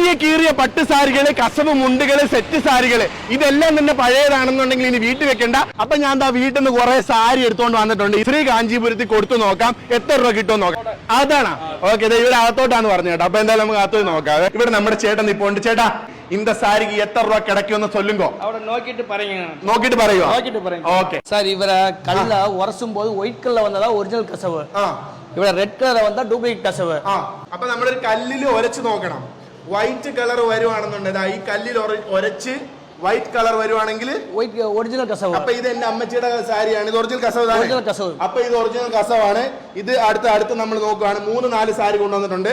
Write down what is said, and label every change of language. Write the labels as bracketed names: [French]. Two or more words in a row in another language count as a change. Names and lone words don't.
[Malayalam] ഈ കീറിയ പട്ട് സാരികള്, കസവ് മുണ്ടുകള്, സെറ്റ് സാരികള് ഇതെല്ലാം തന്നെ പഴയതാണെന്നുണ്ടെങ്കിൽ ഇനി വീട്ടിൽ വെക്കണ്ട. അപ്പൊ ഞാൻ എന്താ വീട്ടിൽ നിന്ന് കുറെ സാരി എടുത്തോണ്ട് വന്നിട്ടുണ്ട്. ശ്രീ കാഞ്ചീപുരത്തിൽ കൊടുത്തു നോക്കാം എത്ര രൂപ കിട്ടുമെന്ന് നോക്കാം. അതാണ് ഓക്കെ. ഇവിടെ അകത്തോട്ടാണ് പറഞ്ഞു കേട്ടോ. അപ്പൊ എന്തായാലും നമുക്ക് അകത്തോട്ട് നോക്കാം. ഇവിടെ നമ്മുടെ ചേട്ടൻ നിപ്പോണ്ട്. ചേട്ടാ, [Tamil] இந்த சாரிக்கு எத்தனை ரூபா கிடைக்கும்னு சொல்லுங்க. அவட நோக்கிட்டு பாருங்க. ஓகே சார், இவர கல்ல உரசும் போது ஒயிட் கல்ல வந்ததா ஒரிஜினல் கசவு, [Malayalam] ഇവിടെ റെഡ് കളർ വന്നാ ഡ്യൂപ്ലിക്കേറ്റ് കസവ്. അപ്പൊ നമ്മളൊരു കല്ലിൽ ഉരച്ച് നോക്കണം. വൈറ്റ് കളർ വരുവാണെന്നുണ്ടെങ്കിൽ ഈ കല്ലിൽ ഉരച്ച് വൈറ്റ് കളർ വരുവാണെങ്കിൽ ഒറിജിനൽ കസവ്. അപ്പൊ ഇത് എന്റെ അമ്മച്ചിയുടെ സാരിയാണ്. ഇത് ഒറിജിനൽ കസവ്. അപ്പൊ ഇത് ഒറിജിനൽ കസവാണ്. ഇത് അടുത്ത് നമ്മൾ നോക്കുകയാണ്. 3-4 സാരി കൊണ്ടുവന്നിട്ടുണ്ട്.